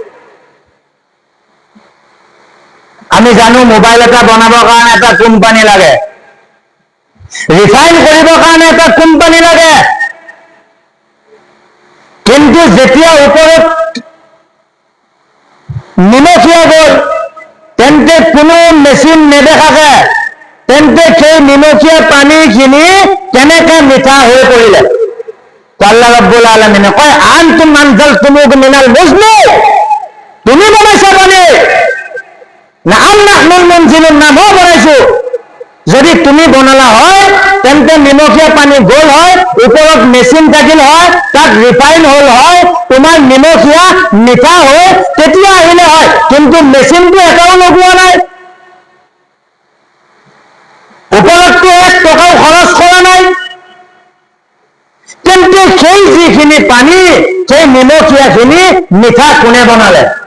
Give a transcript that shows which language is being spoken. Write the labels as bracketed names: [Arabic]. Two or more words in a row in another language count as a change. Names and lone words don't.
[Assamese] আমি জানো মোবাইল এটা বনাবৰ কাৰণে এটা কোম্পানী লাগে, ৰিফাইন কৰিবৰ কাৰণে এটা কোম্পানী লাগে, কিন্তু যেতিয়া ওপৰত নিমখীয়া গ'ল, তেন্তে কোনো মেচিন নেদেখাকে তেন্তে সেই নিমখীয়া পানীখিনি কেনেকে মিঠা হৈ পৰিলে? আল্লাহ ৰাব্বুল আলামিনে কয় [Arabic] أأنتم أنزلتموه من المزن, [Assamese] তুমি বনাইছা পানী না [Arabic] أم نحن المنزلون, [Assamese] না মই বনাইছো? যদি তুমি বনালা হয় তেন্তে নিমখীয়া পানী গ'ল হয়, ওপৰত মেচিন থাকিল হয়, তাত ৰিফাইন হ'ল হয়, তোমাৰ নিমখীয়া মিঠা হৈ তেতিয়া আহিলে হয়, কিন্তু মেচিনটো এটাও লগোৱা নাই, ওপৰতটো 1 টকাও খৰচ কৰা নাই, কিন্তু সেই যিখিনি পানী, সেই নিমখীয়াখিনি মিঠা কোনে বনালে?